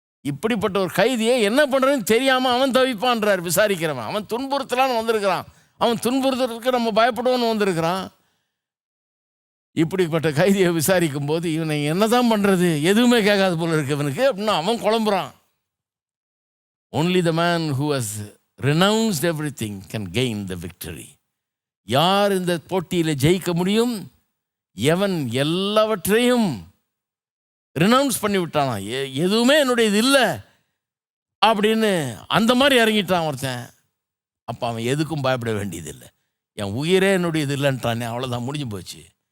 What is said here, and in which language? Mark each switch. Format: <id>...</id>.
<ta>இப்படிப்பட்ட ஒரு கைதியை என்ன பண்ணுறதுன்னு தெரியாமல் அவன் தவிப்பான்றார் விசாரிக்கிறவன். அவன் துன்புறுத்தலான்னு வந்திருக்கிறான், அவன் துன்புறுத்துறதுக்கு நம்ம பயப்படுவோன்னு வந்திருக்கிறான். இப்படிப்பட்ட கைதியை விசாரிக்கும் போது இவனை என்னதான் பண்ணுறது, எதுவுமே கேட்காது போல இருக்கு இவனுக்கு அப்படின்னா அவன் குழம்புறான்.</ta> <en>Only the man who has renounced everything can gain the victory.</en> <ta>யார் இந்த போட்டியில் ஜெயிக்க முடியும்? எவன் எல்லாவற்றையும் ரினவுன்ஸ் பண்ணி விட்டானா, எதுவுமே என்னுடைய இது இல்லை அப்படின்னு அந்த மாதிரி இறங்கிட்டான் ஒருத்தன். அப்போ அவன் எதுக்கும் பயப்பட வேண்டியதில்லை. என் உயிரே என்னுடைய இது இல்லைன்ட்டானே, அவ்வளோதான், முடிஞ்சு போச்சு.</ta>